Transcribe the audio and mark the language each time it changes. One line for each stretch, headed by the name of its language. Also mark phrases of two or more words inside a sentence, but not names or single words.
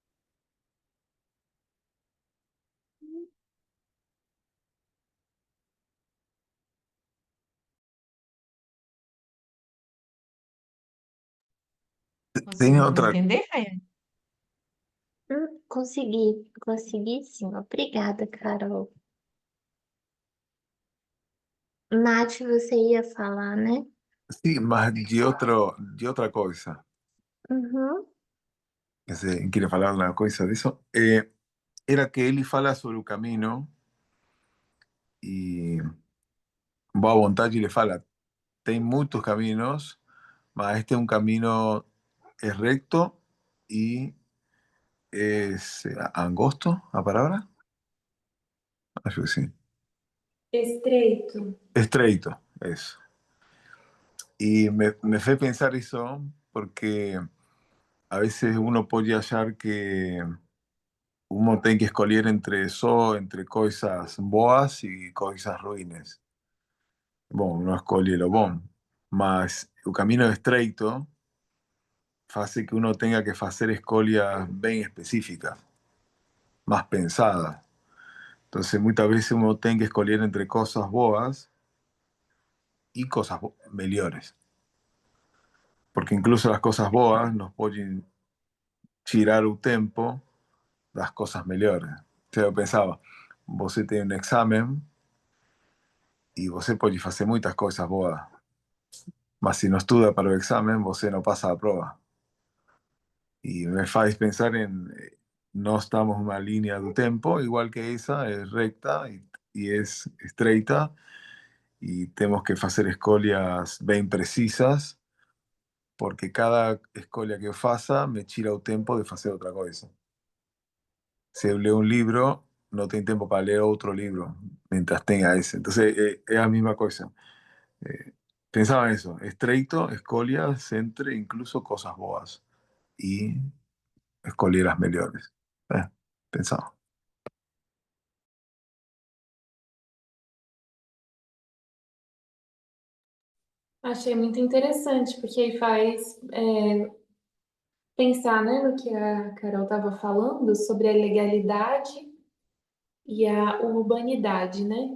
Portuguese: Tem Conseguiu
Spanish: otra,
Portuguese: entender, Rayane? Consegui sim. Obrigada, Carol. Nath, você ia falar, né?
Spanish: sí, más de otra cosa. Uhum. Se quiere falar una cosa de eso.
Portuguese: Era que ele fala sobre o caminho e boa vontade ele fala, tem muitos caminhos, mas este é um caminho
Spanish: es recto y es angosto, la palabra.
Portuguese: Acho que sí. Estreito. Estreito,
Spanish: eso. Y me fue pensar eso porque a veces uno puede hallar que uno
Portuguese: tem que escolher entre coisas boas e coisas ruins. Bom, não escolhe lo bom, mas o caminho estreito faz que
Spanish: uno tenga que
Portuguese: fazer escolhas bem específicas,
Spanish: más pensadas. Entonces, muchas veces uno tiene que escolher entre cosas boas y cosas melhores. Porque incluso las cosas boas nos pueden tirar
Portuguese: o tempo das
Spanish: cosas melhores.
Portuguese: Então, eu pensava, você tem um exame e você pode fazer muitas coisas boas, mas se não estuda para o exame, você não passa a prova. E me faz pensar em nós estamos numa linha do tempo, igual que essa, é recta e é estreita, e temos que fazer escolhas bem precisas, porque cada escolha que eu faça me tira o tempo de fazer outra coisa. Se eu ler um livro, não tem tempo para ler outro livro, mientras tenha esse. Então, é a mesma coisa.
Spanish: Pensaba en eso,
Portuguese: estreito, escolhas entre
Spanish: incluso cosas boas y
Portuguese: escolher as melhores.
Spanish: Pensaba.
Portuguese: Achei muito interessante, porque aí faz pensar, né, no que a Carol estava falando sobre a legalidade e a urbanidade, né?